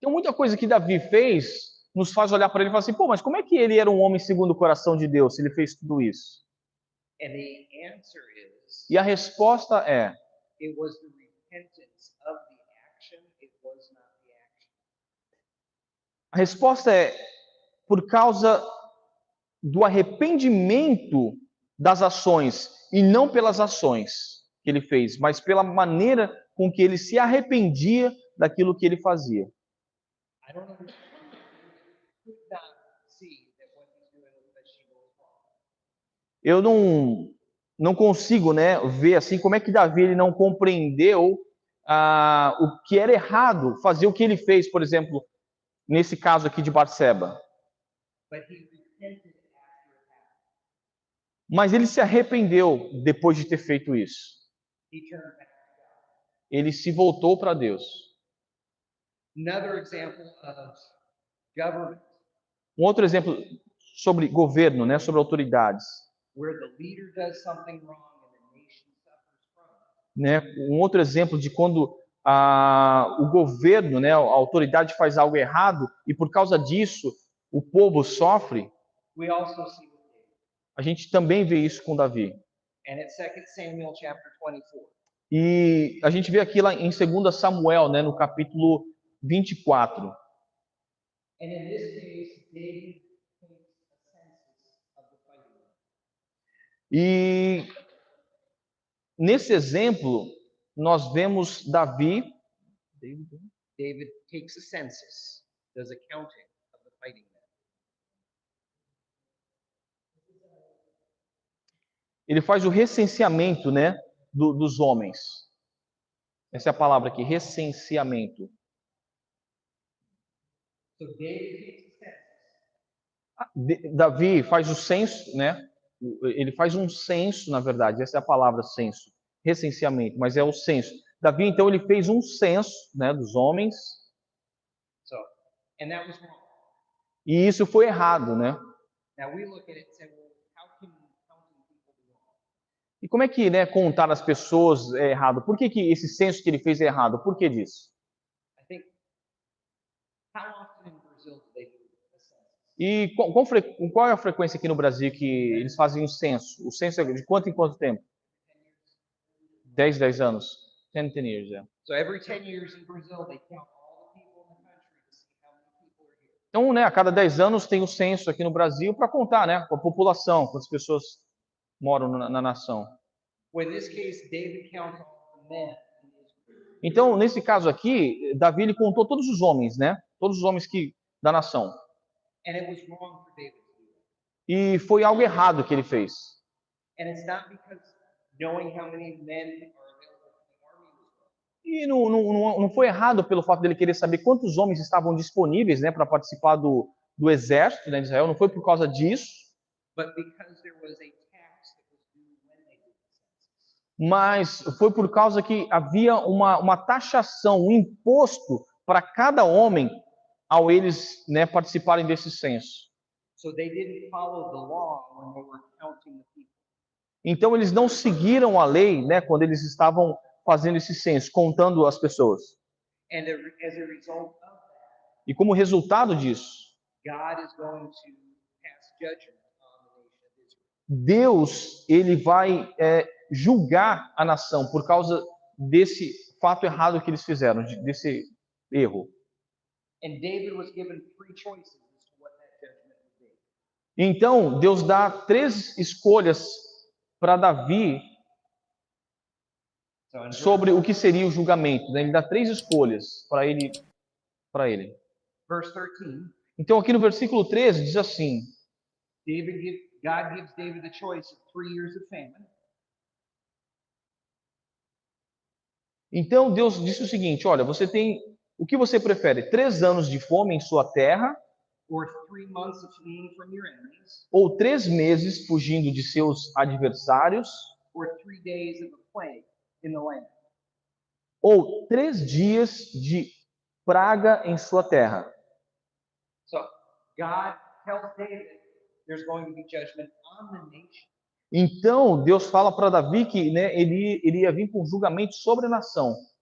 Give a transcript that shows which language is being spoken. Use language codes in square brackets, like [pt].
[pt] Tem muita coisa que Davi fez, nos faz olhar para ele e falar assim, pô, mas como é que ele era um homem segundo o coração de Deus, se ele fez tudo isso? [en] And the answer is, [pt] E a resposta é, [en] it was the repentance of the action, it was not the action. [pt] a resposta é por causa do arrependimento das ações, e não pelas ações que ele fez, mas pela maneira com que ele se arrependia daquilo que ele fazia. [en] I don't understand. He could not see that what he's doing with Bathsheba was wrong. [pt] Eu não consigo, né, ver assim como é que Davi ele não compreendeu o que era errado, fazer o que ele fez, por exemplo, nesse caso aqui de Batseba. [en] But he repented after it happened. [pt] Mas ele se arrependeu depois de ter feito isso. [en] He turned back to God. [pt] Ele se voltou para Deus. [en] Another example of government, [pt] Um outro exemplo sobre governo, né, sobre autoridades, [en] where the leader does something wrong and the nation suffers from it. [pt] né? Um outro exemplo de quando o governo, né, a autoridade faz algo errado e por causa disso o povo sofre. [en] We also see with David. [pt] A gente também vê isso com Davi. [en] And at 2 Samuel chapter 24. [pt] E a gente vê aqui lá em 2 Samuel, né, no capítulo 24. [en] And in this case, David takes a census of the fighting men. [pt] E nesse exemplo, nós vemos Davi. [en] David takes a census, does a counting of the fighting men. [pt] Ele faz o recenseamento, né, dos homens. Essa é a palavra aqui, recenseamento. [en] So David takes a census. [pt] Davi faz o censo, né? Ele faz um censo, na verdade, essa é a palavra censo, recenseamento, mas é o censo. Davi, então, ele fez um censo, né, dos homens. [en] So, and that was wrong. [pt] E isso foi errado, né? [en] Now we look at it and say, well, how can counting people be wrong? [pt] E como é que, né, contar as pessoas é errado? Por que esse censo que ele fez é errado? Por que disso? [en] I think, how often in Brazil do they do a census? [pt] E qual é a frequência aqui no Brasil que eles fazem um censo? O censo é de quanto em quanto tempo? 10 anos. [en] 10 years, yeah. So every 10 years in Brazil, they count all the people in the country to see how many people are here. [pt] Então, né, a cada 10 anos tem o censo aqui no Brasil para contar, né, com a população, quantas pessoas moram na nação. [en] Well, in this case, David counts all the men in Israel. [pt] Então, nesse caso aqui, Davi ele contou todos os homens, né? Todos os homens da nação. [en] And it was wrong for David to do that. [pt] E foi algo errado que ele fez. [en] And it's not because knowing how many men are available for the army was wrong. [pt] E não foi errado pelo fato dele querer saber quantos homens estavam disponíveis, né, para participar do exército, né, de Israel. Não foi por causa disso, [en] But because there was a tax that was due when they did the census. [pt] mas foi por causa que havia uma taxação, um imposto para cada homem ao eles, né, participarem desse censo. [en] So they didn't follow the law when they were counting the people. [pt] Então eles não seguiram a lei, né, quando eles estavam fazendo esse censo, contando as pessoas. [en] And as a result of that, [pt] E como resultado disso, [en] God is going to pass judgment on the nation of Israel. [pt] Deus ele vai julgar a nação por causa desse fato errado que eles fizeram, desse erro. [en] And David was given three choices as to what that judgment would be. [pt] Então Deus dá 3 escolhas para Davi [en] So in [pt] sobre o que seria o julgamento, né? Ele dá 3 escolhas para ele. [en] verse 13, [pt] Então aqui no versículo 13 diz assim: [en] God gives David the choice of 3 years of famine. [pt] Então Deus disse o seguinte: olha, você tem o que você prefere? 3 anos de fome em sua terra [en] Or 3 months of fleeing from your enemies, [pt] ou 3 meses fugindo de seus adversários [en] or 3 days of a plague in the land. [pt] ou 3 dias de praga em sua terra. [en] So God tells David there's going to be judgment on the nation [pt] Então Deus fala para Davi que, né, ele iria vir com julgamento sobre a nação